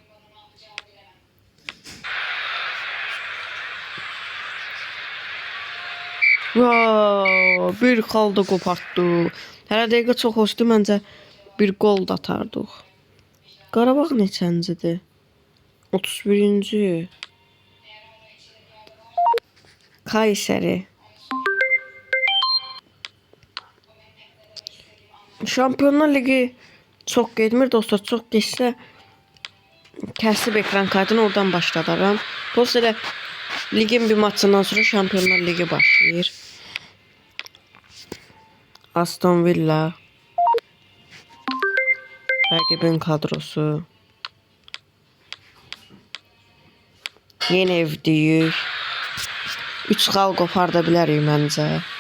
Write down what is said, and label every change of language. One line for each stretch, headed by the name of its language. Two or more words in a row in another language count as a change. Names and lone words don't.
Azerbaijani: Bir xalda qopartdıq. Hələ dəqiqə çox hoşdur, məncə bir gol da atardıq. Qarabağ neçəncidir? 31'ci. Kayseri.
Turkish: Şampiyonlar Ligi çok getmir dostlar.
Azerbaijani: Çok geçsə kəsib ekran kaydını oradan başladaram.
Turkish: Dolayısıyla ligin bir maçından sonra Şampiyonlar Ligi başlayır. Aston Villa.
Azerbaijani: Rəqibin kadrosu. Yeni evdəyik. 3 xal qoparda bilərik məncə.